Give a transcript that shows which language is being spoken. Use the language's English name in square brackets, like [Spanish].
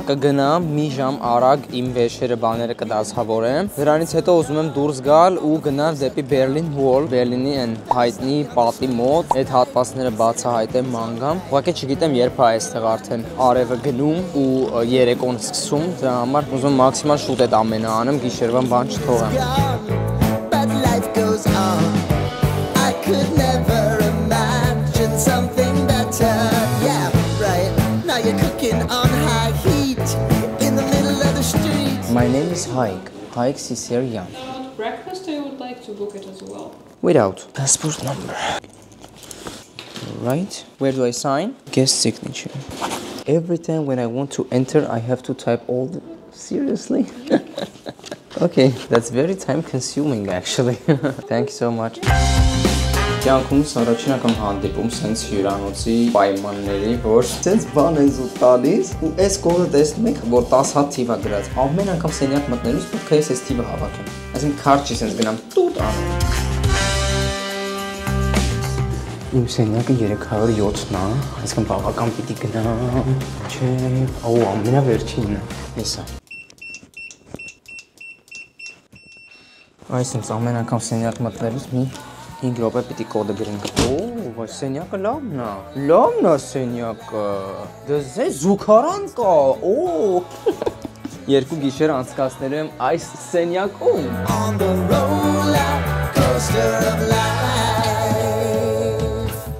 [Armenian] Կգնամ մի ժամ արագ իմ վեշերը բաները կդասավորեմ։ Դրանից հետո ուզում եմ դուրս գալ ու գնալ դեպի Berlin Wall, Բերլինի այն հայտնի պատի մոտ, այդ հատվածները բացահայտեմ մանգամ։ Ուղղակի չգիտեմ երբ է այստեղ արդեն արևը գնում ու երեկոն սկսում, դրա համար ուզում մաքսիմալ շուտ ամենը անեմ, գիշերվան բան չթողեմ։ [English] But life goes on. I could never imagine something better. Yeah, right. Now you're cooking on high heat in the middle of the street. My name is Haig Siserian. Breakfast, I would like to book it as well. Without passport number. Right. Where do I sign? Guest signature. Every time when I want to enter, I have to type all the... Seriously? Okay, that's very time consuming actually. Thank you so much. [Armenian] Կյանքումս առաջին անգամ հանդիպում սենց հյուրանոցի պայմանների, որ սենց բան են զուտ տալիս ու այս կողը տեսնում եք, որ 10 հատ թիվ է գրած։ Ամեն անգամ սենյակ մտնելուց պետք է ես այս թիվը հավաքեմ։ Այսինքն քարտ չի սենց գնամ տուտ անում։ Իմ սենյակը 307-ն է, այսինքն բավական պիտի գնամ, չէ, օ, ամենավերջինն է, հեսա։ Այսինքն ամեն անգամ սենյակ մտնելուց մի 5 րոպե պիտի կոդը գրենք։ Օ, բայց սենյակը լավն է։ Լավն է սենյակը։ Դե զուգարան կա։ Օ։ Երկու գիշեր անցկացնելու եմ այս սենյակում։ [English] On the roller coaster of life.